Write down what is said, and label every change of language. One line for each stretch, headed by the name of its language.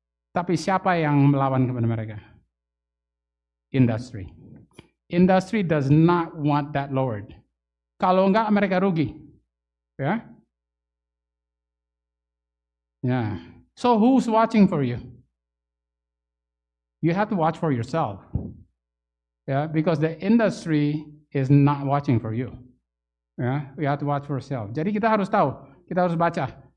Indonesian: Tapi siapa yang melawan kepada mereka?
English: Industry. Industry does not want that lowered. Kalau enggak mereka rugi. Ya. Yeah. So who's watching for you? You have to watch for yourself. Yeah, because the industry is not watching for you. Yeah, you have to watch for yourself.
Indonesian: Jadi kita harus tahu, kita harus baca.